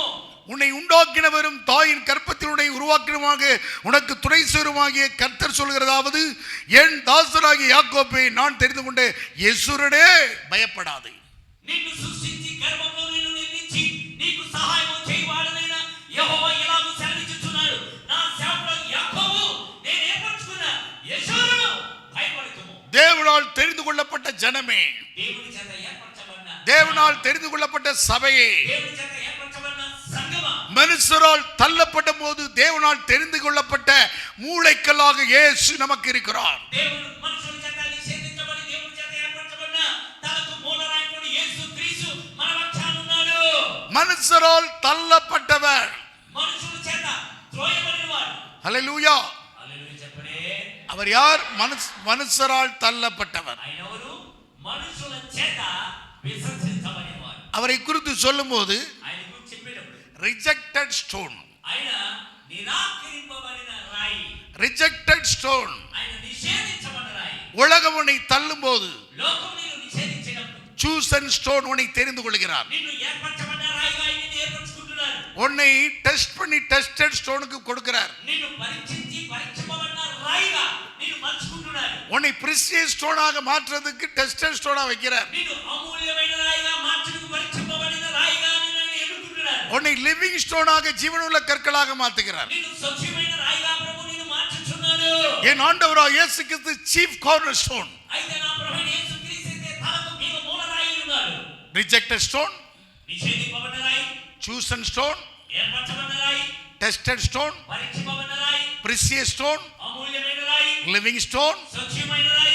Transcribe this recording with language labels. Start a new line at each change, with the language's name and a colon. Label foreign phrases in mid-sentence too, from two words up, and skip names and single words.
Tamil: உன்னை உண்டாக்கினவரும் தாயின் கற்பத்தில் உன்னை உருவாக்கினமாக உனக்கு துணை சேருமாகிய கர்த்தர் சொல்கிறதாவது, என் தாசனாகிய யாக்கோபை நான் தெரிந்து கொண்ட யெஷூரனே பயப்படாதே.
Telugu: నిన్ను సృష్టించి గర్భంలో నిన్ను నిర్మించి నీకు సహాయం చేయవాడనైన యెహోవా ఇలాగూ సెలవిచ్చుచున్నాడు, నా సేవకుడగు యాకోబు నేను ఏర్పరచుకున్న యేషూరును భయపడకుము.
Tamil: தேவனால் தெரிந்து கொள்ளப்பட்ட ஜனமே,
Telugu: దేవుని చేత ఏర్పరచబడిన
Tamil: தேவனால் தெரிந்து கொள்ளப்பட்ட சபையே,
Telugu: దేవుని చేత ఏర్పరచబడిన సంఘమా,
Tamil: மனுஷரால் தள்ளப்பட்ட போது தேவனால் தெரிந்து கொள்ளப்பட்ட மூளைக்கல்லாக இயேசு நமக்கு இருக்கிறார்.
Telugu: దేవుడు మనుషుల చేత నిషేధించబడి దేవుని చేత ఏర్పరచబడిన తలకు మూలరాయకుడు యేసు క్రీస్తు మన పక్షాన ఉన్నాడు.
Tamil: மனுஷரால் தள்ளப்பட்டவர்.
Telugu: మనుషుల చేత త్రోయబడినవాడు.
Tamil: ஹல்லேலூயா.
Telugu: హల్లెలూయా చెప్పండి.
Tamil: அவர் யார்? மனுஷரால் தள்ளப்பட்டவர்.
Telugu: ఆయన ఎవరు? మనుషుల చేత విసర్జించబడినవాడు.
Tamil: அவரை குறித்து சொல்லும்போது
Telugu: ఆయన గురించి చెప్పేటప్పుడు
English: rejected stone.
Telugu: ఆయన నిరాకరింపబడిన రాయి.
English: rejected stone.
Telugu: ఆయన నిషేధించబడిన రాయి.
Tamil: உலகம் உன்னை தள்ளும்போது
Telugu: లోకం నిన్ను నిషేధించినప్పుడు
English: chosen stone
Tamil: உன்னை தெரிந்து கொள்கிறார்.
Telugu: నిన్ను ఏర్పరచబడిన రాయిగా నిన్ను ఏర్పరచుకుంటున్నారు.
Tamil: உன்னை டெஸ்ட் பண்ணி
English: tested stone
Tamil: கொடுக்கிறார்.
Telugu: నిన్ను పరీక్షించి పరీక్షింపబడిన రాయిగా నిన్ను మార్చుకుంటున్నారు.
Tamil: உன்னை
English: precious stone
Tamil: மாற்றுறதுக்கு
English: tested stone
Tamil: வைக்கிறார்.
Telugu: నిన్ను అమూల్యమైన రాయిగా మార్చుటకు పరీక్షింపబడిన రాయిగా నిన్ను ఎన్నుకుంటున్నారు.
Tamil: உன்னை
English: living stone
Tamil: ஜீவனுள்ள கற்களாக மாற்றுகிறார்.
Telugu: నిన్ను సజీవమైన రాయిగా ప్రభు నిన్ను మార్చుచున్నాడు.
Tamil: என் ஆண்டவராகிய இயேசு கிறிஸ்து
English: chief corner stone.
Telugu: అయితే నా ప్రభువైన యేసుక్రీస్తే తలకు మీద మూలరాయి ఉన్నాడు.
English: rejected stone,
Telugu: నిషేధింపబడిన రాయి,
English: chosen stone,
Telugu: ఏర్పరచబడిన రాయి,
English: tested stone,
Telugu: పరీక్షింపబడిన రాయి,
English: precious stone,
Telugu: అమూల్యమైన రాయి,
English: living stone,
Telugu: సజీవమైన రాయి,